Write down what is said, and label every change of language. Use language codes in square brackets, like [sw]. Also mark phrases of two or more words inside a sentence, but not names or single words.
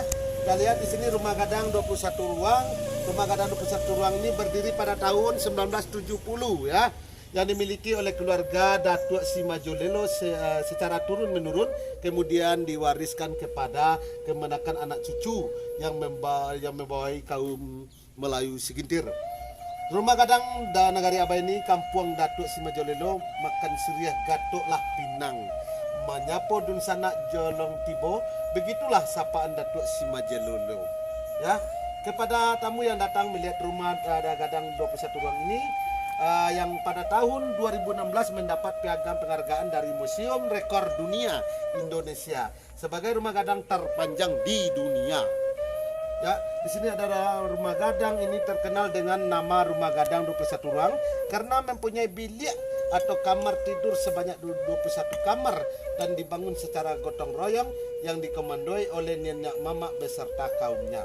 [id] Kita lihat di sini rumah gadang 21 ruang. Rumah gadang 21 ruang ini berdiri pada tahun 1970 ya. Yang dimiliki oleh keluarga Datuk Simajolelo secara turun menurun, kemudian diwariskan kepada kemenakan anak cucu yang membawai kaum Melayu Segintir. Rumah gadang dan Nagari Abai ini kampung Datuk Simajolelo [min] makan siriah gatuk lah Pinang. Manyapo dun sanak jolong tibo, [id] begitulah sapaan Datuk Simajolelo. Ya, kepada tamu yang datang melihat rumah gadang 21 ruang ini, yang pada tahun 2016 mendapat piagam penghargaan dari Museum Rekor Dunia Indonesia sebagai rumah gadang terpanjang di dunia. Ya, di sini ada rumah gadang ini terkenal dengan nama rumah gadang 21 ruang karena mempunyai bilik atau kamar tidur sebanyak 21 kamar dan dibangun secara gotong royong yang dikomandoi oleh nenek mama beserta kaumnya.